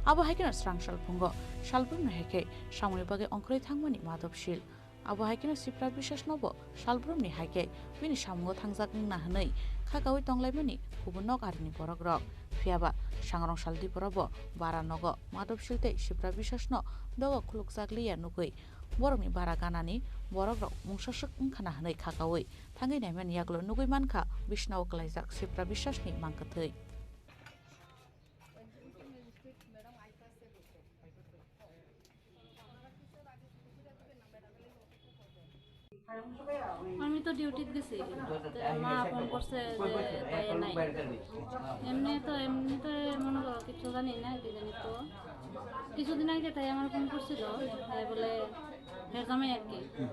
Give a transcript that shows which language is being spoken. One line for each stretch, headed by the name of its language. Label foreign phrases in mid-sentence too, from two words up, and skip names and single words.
Kok Borok: abo haikena srang salpungo salbrum heke samuni bage ongkroi thangmani madopsil abo haikena sipra biswas nobo salbrumni haike bini samungo thangjak na hanai khakawi tonglaimani kubunok arini borokrok phiaba sangrong saldi porabo baranogo madopsilte sipra biswasno dogo khulukjakliya nugui borokni bara ganani borokrok mungsasuk ungkhana hanai khakawi thangai naimani yaglo nugui mankha bisnaw klaijak sipra biswasni mangkathai
Bangla: আমি তো ডিউটিতে গেছি মা ফোন করছে যে তাই নাই এমনি তো মনে করো কিছু জানি না কি জানি তো কিছুদিন আগে তাই আমার ফোন করছিল তাই বলে ফের জামাই আর কি